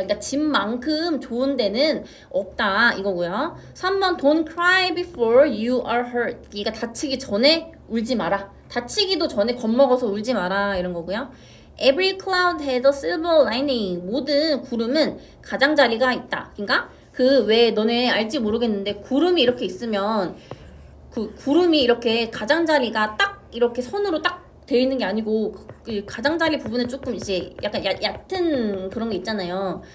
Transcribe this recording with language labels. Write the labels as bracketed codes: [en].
[ko] 그러니까 집만큼 좋은 데는 없다. 이거고요. [en] 3번 Don't cry before you are hurt. [ko] 그러니까 다치기 전에 울지 마라. 다치기도 전에 겁먹어서 울지 마라. 이런 거고요. [en] Every cloud has a silver lining. [ko] 모든 구름은 가장자리가 있다. 그러니까 그 왜 너네 알지 모르겠는데 구름이 이렇게 있으면 그 구름이 이렇게 가장자리가 딱 이렇게 선으로 딱 되어 있는 게 아니고 그 가장자리 부분에 조금 이제 약간 얕은 그런 게 있잖아요.